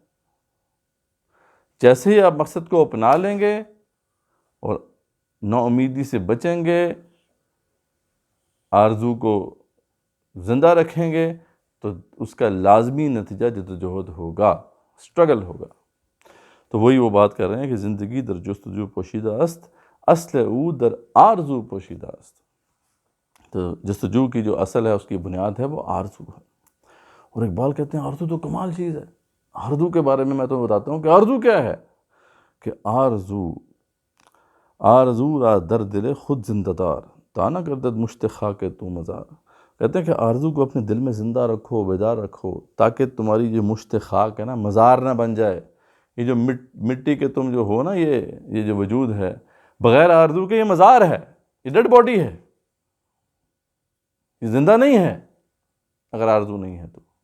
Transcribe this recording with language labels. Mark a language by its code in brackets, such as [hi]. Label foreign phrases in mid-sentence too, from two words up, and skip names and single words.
[ur] جیسے ہی آپ مقصد کو اپنا لیں گے اور نا امیدی سے بچیں گے، آرزو کو زندہ رکھیں گے، تو اس کا لازمی نتیجہ جد و جہد ہوگا، سٹرگل ہوگا. تو وہی وہ بات کر رہے ہیں کہ [fa] زندگی در جستجو پوشیدہ است، اصل او در آرزو پوشیدہ است. [ur] تو جستجو کی جو اصل ہے، اس کی بنیاد ہے وہ آرزو ہے. اور اقبال کہتے ہیں آرزو تو کمال چیز ہے. آرزو کے بارے میں تو بتاتا ہوں کہ آرزو کیا ہے. [fa] کہ آرزو آرزو را در دل خود زندہ دار، تانا گردد مشت خاک تو مزار. [ur] کہتے ہیں کہ آرزو کو اپنے دل میں زندہ رکھو، بیدار رکھو، تاکہ تمہاری جو مشت خاک ہے نا مزار نہ بن جائے. یہ جو مٹی کے تم جو ہو نا، یہ جو وجود ہے بغیر آرزو کے یہ مزار ہے، یہ [en] dead body [ur] ہے، یہ زندہ نہیں ہے اگر آرزو نہیں ہے تو.